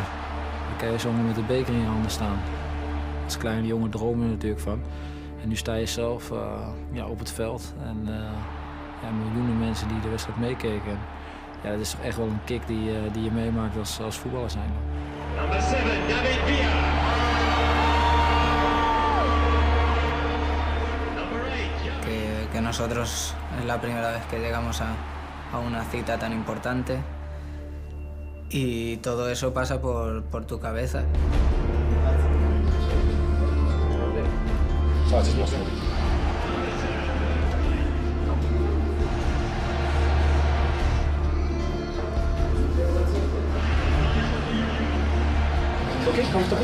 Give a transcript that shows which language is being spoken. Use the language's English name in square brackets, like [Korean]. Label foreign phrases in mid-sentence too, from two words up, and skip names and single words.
[Dutch] Dan kan je zomaar met de beker in je handen staan. Als kleine jongen droom je er natuurlijk van. En nu sta je zelf op het veld en miljoenen mensen die de wedstrijd meekeken. En, ja, dat is toch echt wel een kick die je meemaakt als voetballer zijn. [English] Number 7, David Villa. [Spanish] Que nosotros es la primera vez que llegamos a una cita tan importante y todo eso pasa por tu cabeza. [English] Okay, comfortable?